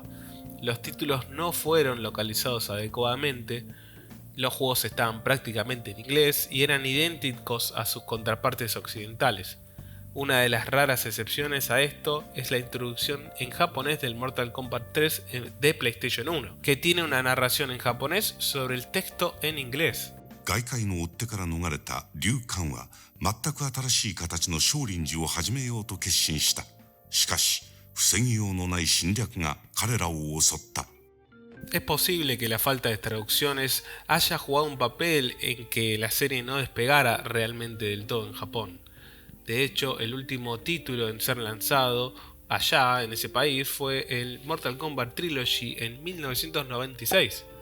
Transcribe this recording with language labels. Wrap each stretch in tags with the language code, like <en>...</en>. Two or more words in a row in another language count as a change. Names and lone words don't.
<es>Los títulos no fueron localizados adecuadamente, los juegos estaban prácticamente en inglés y eran idénticos a sus contrapartes occidentales. Una de las raras excepciones a esto es la introducción en japonés del Mortal Kombat 3 de PlayStation 1, que tiene una narración en japonés sobre el texto en inglés.</es> <ja>外界の追ってから逃れたリュウ・カンは全く新しい形の少林寺を始めようと決心した。しかし、防ぎようのない侵略が彼らを襲った。</ja> <es>Es posible que la falta de traducciones haya jugado un papel en que la serie no despegara realmente del todo en Japón. De hecho, el último título en ser lanzado allá, en ese país, fue el Mortal Kombat Trilogy en 1996.</es>